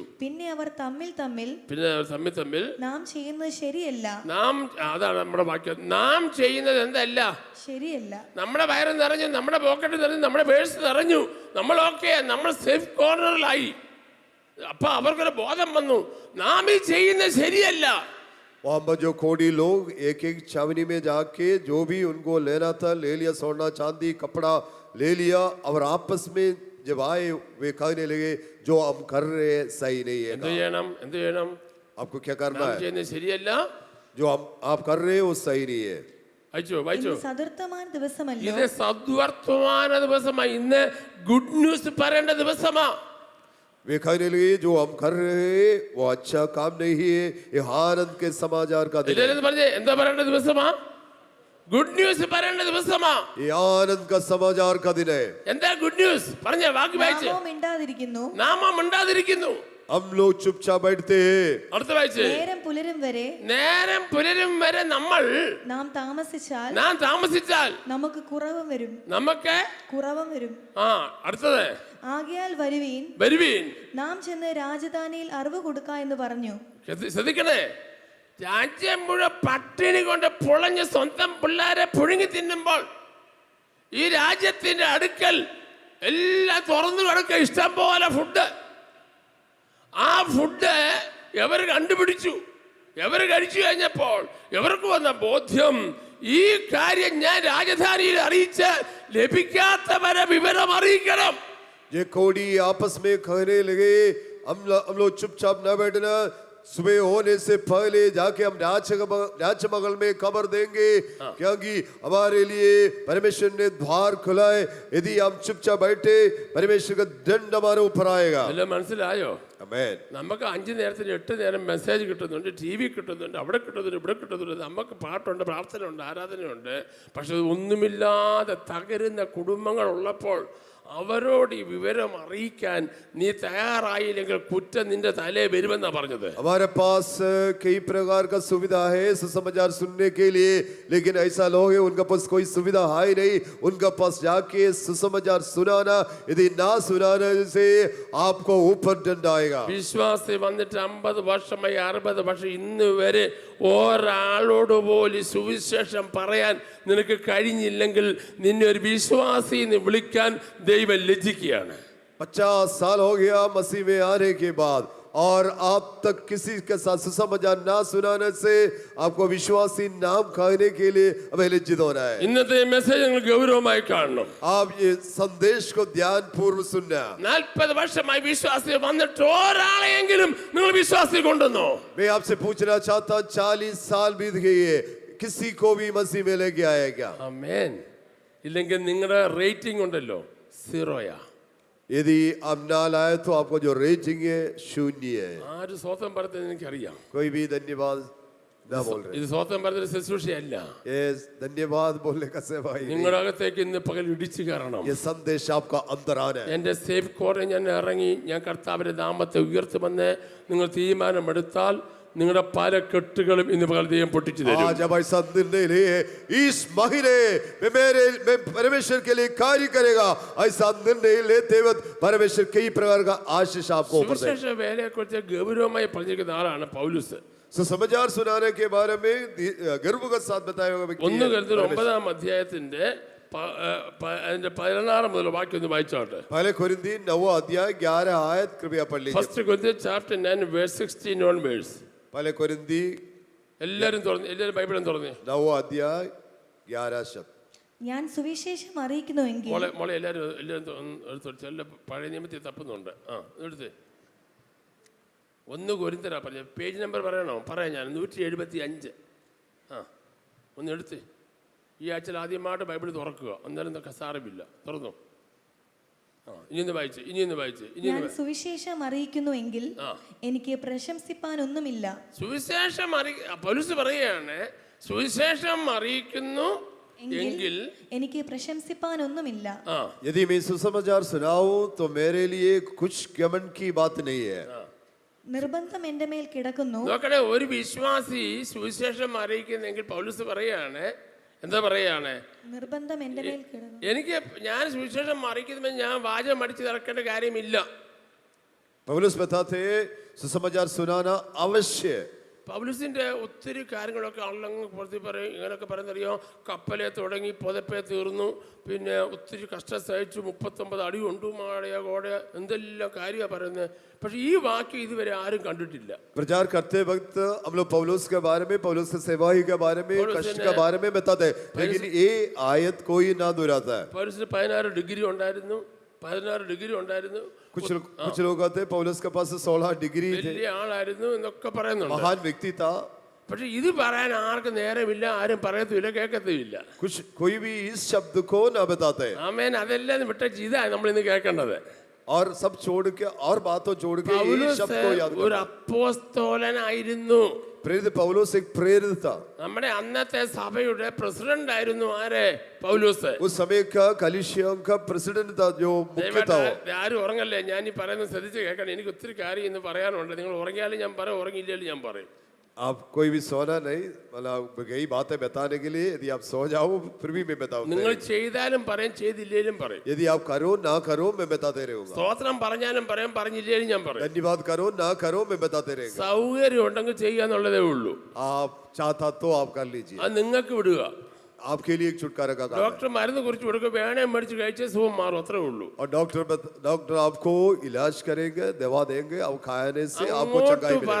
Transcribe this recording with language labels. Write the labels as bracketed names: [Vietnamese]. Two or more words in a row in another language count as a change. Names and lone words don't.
[Malayalam] പിന്നെ അവർ തമ്മിൽ നാം ചെയ്യുന്നത് ശരിയല്ല. അതാണ് നമ്മുടെ വാക്യം. നാം ചെയ്യുന്നത് എന്തല്ല ശരിയല്ല. നമ്മുടെ വയറ് നിറഞ്ഞു, നമ്മുടെ പോക്കറ്റ് നിറഞ്ഞു, നമ്മുടെ പേഴ്സ് നിറഞ്ഞു, നമ്മളൊക്കെ നമ്മൾ [English] safe corner. [Malayalam] അപ്പൊ അവർക്കൊരു ബോധം വന്നു, നാം ഈ ചെയ്യുന്നത് ശരിയല്ല. [Hindi] वहां पर जो खोड़ी लोग एक एक छावनी में जाके जो भी उनको लेना था ले लिया, सोना चांदी कपड़ा ले लिया, और आपस में जब आए वे कहने लगे जो हम कर रहे हैं सही नहीं है. [Malayalam] എന്ത് ചെയ്യണം? [Hindi] आपको क्या करना है? [Malayalam] ചെയ്യുന്നത് ശരിയല്ല, [Hindi] जो आप कर रहे हो वो सही नहीं है. [Malayalam] വായിച്ചോ. സദൃത്തമാന ദിവസമല്ലോ. ഇത് സദ്വർത്തമാന ദിവസമായി. ഇന്ന് [English] good news [Malayalam] പറയേണ്ട ദിവസമാ. [Hindi] वे कहने लगे जो हम कर रहे हैं वो अच्छा काम नहीं है, ये आनंद के समाचार का दिन है. [Malayalam] എന്താ പറയേണ്ട ദിവസമാ? [English] good news [Malayalam] പറയേണ്ട ദിവസമാ. [Hindi] ये आनंद का समाचार का दिन है. [Malayalam] എന്താ [English] good news? [Malayalam] പറഞ്ഞ വാക്ക് വായിച്ച്. നാമോ മിണ്ടാതിരിക്കുന്നു. [Hindi] हम लोग चुपचाप बैठते हैं. [Malayalam] അടുത്ത വായിച്ച്. നേരം പുലരും വരെ നാം താമസിച്ചാൽ നമുക്ക് കുറവ് വരും. അടുത്തത്. ആകയാൽ വരുവീൻ നാം ചെന്ന് രാജധാനിയിൽ അറിവ് കൊടുക്ക എന്ന് പറഞ്ഞു. ശ്രദ്ധിക്കണേ, രാജ്യം മുഴുവൻ പട്ടിണി കൊണ്ട് പൊളഞ്ഞ് സ്വന്തം പിള്ളേരെ പുഴുങ്ങി തിന്നുമ്പോൾ ഈ രാജ്യത്തിന്റെ അടുക്കൽ എല്ലാം തുറന്നു കിടക്കുക, ഇഷ്ടം പോലെ ഫുഡ്. ആ ഫുഡ് എവർ കണ്ടുപിടിച്ചു, എവർ കഴിച്ചു കഴിഞ്ഞപ്പോൾ എവർക്ക് വന്ന ബോധ്യം, ഈ കാര്യം ഞാൻ രാജധാനിയിൽ അറിയിച്ച് ലഭിക്കാത്തവരെ വിവരം അറിയിക്കണം. [Hindi] ये कोड़ी आपस में कहने लगे हम लोग चुपचाप न बैठना, सुबह होने से पहले जाके हम राजमहल में खबर देंगे, क्योंकि हमारे लिए परमेश्वर ने द्वार खुला है. यदि हम चुपचाप बैठे परमेश्वर का दंड हमारे ऊपर आएगा. [Malayalam] മനസ്സിലായോ? ആമേൻ. നമുക്ക് 5 നേരത്തിന് 8 നേരം മെസ്സേജ് കിട്ടുന്നുണ്ട്, TV കിട്ടുന്നുണ്ട്, അവിടെ കിട്ടുന്നുണ്ട്, ഇവിടെ കിട്ടുന്നുണ്ട്, നമുക്ക് പാട്ടുണ്ട്, പ്രാർത്ഥനയുണ്ട്, ആരാധനയുണ്ട്. പക്ഷെ ഒന്നുമില്ലാതെ തകരുന്ന കുടുംബങ്ങൾ ഉള്ളപ്പോൾ അവരോട് ഈ വിവരം അറിയിക്കാൻ നീ തയ്യാറായില്ലെങ്കിൽ കുറ്റം നിന്റെ തലേ വരുമെന്നാ പറഞ്ഞത്. [Hindi] हमारे पास कई प्रकार का सुविधा है सुसमाचार सुनने के लिए, लेकिन ऐसा लोग है उनका पास कोई सुविधा है ही नहीं. उनका पास जाके सुसमाचार सुनाना, यदि ना सुनाने से आपको ऊपर दंड आएगा. [Malayalam] വിശ്വാസി വന്നിട്ട് 50 വർഷമായി 60 വർഷം ഇന്ന് വരെ ഒരാളോട് പോലും സുവിശേഷം പറയാൻ നിനക്ക് കഴിഞ്ഞില്ലെങ്കിൽ നിന്നെ ഒരു വിശ്വാസി എന്ന് വിളിക്കാൻ ദൈവം ലജ്ജിക്കുകയാണ്. [Hindi] 50 साल हो गया मसीह में आने के बाद और आप तक किसी के साथ सुसमाचार ना सुनाने से आपको विश्वासी नाम कहने के लिए अब लज्जित होना है. [Malayalam] ഇന്നത്തെ മെസ്സേജ് നിങ്ങൾ ഗൗരവമായി കാണണം. [Hindi] आप ये संदेश को ध्यान पूर्वक सुनना. [Malayalam] 40 വർഷമായി വിശ്വാസി വന്നിട്ട് ഒരാളെയെങ്കിലും നിങ്ങൾ വിശ്വാസി കൊണ്ടുവന്നോ? [Hindi] मैं आपसे पूछना चाहता हूं 40 साल बीत गए हैं, किसी को भी मसीह में लेके आया क्या? [Malayalam] ആമേൻ. ഇല്ലെങ്കിൽ നിങ്ങളുടെ റേറ്റിംഗ് ഉണ്ടല്ലോ, 0യാ. [Hindi] यदि आप ना लाए तो आपको जो रेटिंग है 0 है. [Malayalam] ആര് സ്വതന്ത്രം പറയുന്നത് എനിക്കറിയാം. [Hindi] कोई भी धन्यवाद ना बोल रहे. [Malayalam] ഇത് സ്വതന്ത്രം പറയുന്ന ശുശ്രൂഷയല്ല. [Hindi] ये धन्यवाद बोलने का सेवा ही. [Malayalam] നിങ്ങളുടെ അകത്തേക്ക് ഇന്ന് പകൽ ഇടിച്ചു കയറണം. [Hindi] ये संदेश आपका अंदर आना है. [Malayalam] എൻ്റെ [English] safe corner [Malayalam] ഞാൻ ഇറങ്ങി ഞാൻ കർത്താവിന്റെ നാമത്തെ ഉയർത്തുമെന്ന് നിങ്ങൾ തീരുമാനമെടുത്താൽ നിങ്ങളുടെ പല കെട്ടുകളും ഇന്ന് പകൽ ദൈവം പൊട്ടിച്ചു തരും. [Hindi] आज अब ऐसा निर्णय ले इस महीने मैं परमेश्वर के लिए कार्य करेगा, ऐसा निर्णय लेते वक्त परमेश्वर कई प्रकार का आशीष आपको ऊपर देगा. [Malayalam] സുവിശേഷ വേലയെക്കുറിച്ച് ഗൗരവമായി പറഞ്ഞിരിക്കുന്ന ആളാണ് പൗലോസ്. [Hindi] सुसमाचार सुनाने के बारे में गर्व के साथ बताया हुआ व्यक्ति [Malayalam] 1 Corinthians 9 അധ്യായത്തിന്റെ 16 മുതൽ വാക്യം ഒന്ന് വായിച്ചോട്ടെ. [Hindi] पहले कोरिन्थी 9 अध्याय 11 आयत कृपया पढ़ लीजिए. [English] 1 Corinthians chapter 9 verse 16 onwards. [Hindi] पहले कोरिन्थी [Malayalam] എല്ലാവരും ബൈബിളും തുറന്നേ. [Hindi] 9 अध्याय 11 शब्द. [Malayalam] ഞാൻ സുവിശേഷം അറിയിക്കുന്നുവെങ്കിൽ മോളെ എല്ലാവരും എടുത്തോട്ട് പഴയ നിയമത്തിൽ തപ്പുന്നുണ്ട്. എടുത്ത് 1 കൊരിന്ത്യരാ പറഞ്ഞ പേജ് നമ്പർ പറയണോ? പറയാം ഞാൻ 175. ഒന്ന് എടുത്ത് ഈ ആഴ്ചയിൽ ആദ്യമായിട്ട് ബൈബിൾ തുറക്കുക, അന്നേരം സാരമില്ല, തുറന്നു. ഇനിയൊന്ന് വായിച്ച്. ഞാൻ സുവിശേഷം അറിയിക്കുന്നുവെങ്കിൽ എനിക്ക് പ്രശംസിപ്പാൻ ഒന്നുമില്ല. സുവിശേഷം പൗലോസ് പറയുകയാണ്, സുവിശേഷം അറിയിക്കുന്നു, എങ്കിൽ എനിക്ക് പ്രശംസിപ്പാനൊന്നുമില്ല. [Hindi] यदि मैं सुसमाचार सुनाऊं तो मेरे लिए कुछ घमंड की बात नहीं है. [Malayalam] നിർബന്ധം എന്റെ മേൽ കിടക്കുന്നു. നോക്കണേ, ഒരു വിശ്വാസി സുവിശേഷം അറിയിക്കുന്നെങ്കിൽ പൗലോസ് പറയാണ്, എന്താ പറയാണ്? നിർബന്ധം എന്റെ മേൽ കിടക്കുന്നു. ഞാൻ സുവിശേഷം അറിയിക്കുമ്പോൾ ഞാൻ വാചകം അടിച്ച് നടക്കേണ്ട കാര്യമില്ല. [Hindi] पौलुस बताते सुसमाचार सुनाना अवश्य. [Malayalam] പൗലോസിന്റെ ഒത്തിരി കാര്യങ്ങളൊക്കെ ആളങ്ങ് പുറത്ത് പറയും. ഇങ്ങനെയൊക്കെ പറയുന്നറിയോ, കപ്പലെ തുടങ്ങി പുതപ്പേ തീർന്നു, പിന്നെ ഒത്തിരി കഷ്ടം സഹിച്ചു, 39 അടി കൊണ്ടു, മാടയ കോടയ, എന്തെല്ലാം കാര്യമാണ് പറയുന്നത്. പക്ഷെ ഈ വാക്യം ഇതുവരെ ആരും കണ്ടിട്ടില്ല. [Hindi] प्रचार करते वक्त हम लोग पौलुस के बारे में, पौलुस के सेवाही के बारे में, कष्ट के बारे में बताते हैं, लेकिन ये आयत कोई ना दोहराता है. [Malayalam] പൗലോസിന് 16 ഡിഗ്രി ഉണ്ടായിരുന്നു. [Hindi] कुछ लोग आते पौलुस के पास 16 डिग्री थे, [Malayalam] വലിയ ആളായിരുന്നു എന്നൊക്കെ പറയുന്നുണ്ട്. [Hindi] महान व्यक्ति था. [Malayalam] പക്ഷെ ഇത് പറയാൻ ആർക്കും നേരമില്ല, ആരും പറയത്തുമില്ല, കേൾക്കത്തുമില്ല. [Hindi] कुछ कोई भी इस शब्द को ना बताते. [Malayalam] ആമേൻ. അതെല്ലാം വിട്ട ഇതാണ് നമ്മൾ ഇന്ന് കേൾക്കേണ്ടത്. [Hindi] और सब छोड़ के और बातों छोड़ के ये शब्द को याद [Malayalam] ഒരു അപ്പോസ്തലനായിരുന്നു. [Hindi] प्रेरित पौलुस एक प्रेरित था. [Malayalam] നമ്മുടെ അന്നത്തെ സഭയുടെ പ്രസിഡന്റ് ആയിരുന്നു ആര്? പൗലോസ്. [Hindi] उस समय का कलीसिया का प्रेसिडेंट था, जो मुख्य था. [Malayalam] ആരും ഉറങ്ങല്ലേ, ഞാൻ ഈ പറയുന്നത് ശ്രദ്ധിച്ച് കേൾക്കണം. എനിക്ക് ഒത്തിരി കാര്യം ഇന്ന് പറയാനുണ്ട്. നിങ്ങൾ ഉറങ്ങിയാലും ഞാൻ പറയും, ഉറങ്ങിയില്ലാലും ഞാൻ പറയും. [Hindi] आप कोई भी सोना नहीं, मतलब यही बातें बताने के लिए. यदि आप सो जाओ फिर भी मैं बताऊंगा. [Malayalam] നിങ്ങൾ ചെയ്താലും പറയും, ചെയ്തില്ലേലും പറയും. [Hindi] यदि आप करो ना करो मैं बताते रहूंगा. [Malayalam] സ്തോത്രം പറഞ്ഞാലും പറയും, പറഞ്ഞില്ലേലും ഞാൻ പറയും. [Hindi] धन्यवाद करो ना करो मैं बताते रहेंगे. [Malayalam] സൗകര്യം ഉണ്ടെങ്കിൽ ചെയ്യാന്നുള്ളതേ ഉള്ളൂ. [Hindi] आप चाहता तो आप कर लीजिए. [Malayalam] അത് നിങ്ങൾക്ക് വിടുക. [Hindi] आपके लिए एक छुटकारा का काम है. [Malayalam] ഡോക്ടർ മരുന്ന് കുറിച്ച് കൊടുക്കുക, വേണേ മേടിച്ച് കഴിച്ച് സുഖം മാറും, അത്രേ ഉള്ളൂ. [Hindi] और डॉक्टर आपको इलाज करेंगे, दवा देंगे, अब खाने से आपको [Malayalam] അങ്ങോട്ട് [Hindi] चंगाई मिलेगी.